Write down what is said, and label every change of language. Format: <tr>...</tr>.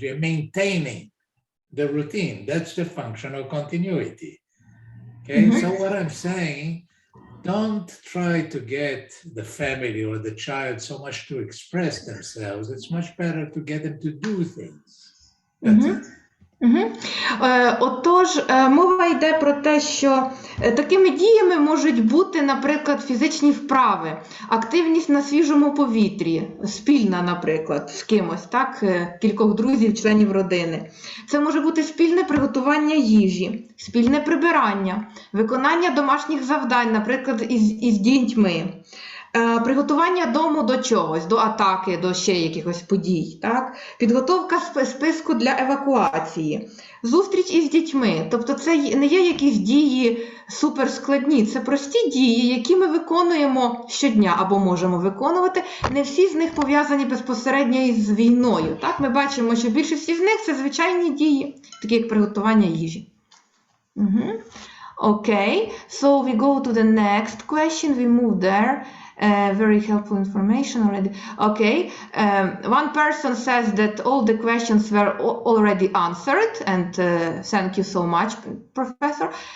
<en>We are maintaining the routine. That's the functional continuity. Okay, so what I'm saying, don't try to get the family or the child so much to express themselves. It's much better to get them to do things. That's it.</en> <uk>Отож, мова йде про те, що такими діями можуть бути, наприклад, фізичні вправи, активність на свіжому повітрі, спільна, наприклад, з кимось, так, кількох друзів, членів родини. Це може бути спільне приготування їжі, спільне прибирання, виконання домашніх завдань, наприклад, із дітьми. Приготування дому до чогось, до атаки, до ще якихось подій, так? Підготовка списку для евакуації, зустріч із дітьми. Тобто це не є якісь дії суперскладні, це прості дії, які ми виконуємо щодня або можемо виконувати. Не всі з них пов'язані безпосередньо із війною. Так? Ми бачимо, що більшість з них – це звичайні дії, такі як приготування їжі.</uk> <en>Okay, so we go to the next question, we move there. Very helpful information already. Okay, one person says that all the questions were already answered, and thank you so much, Professor.</en>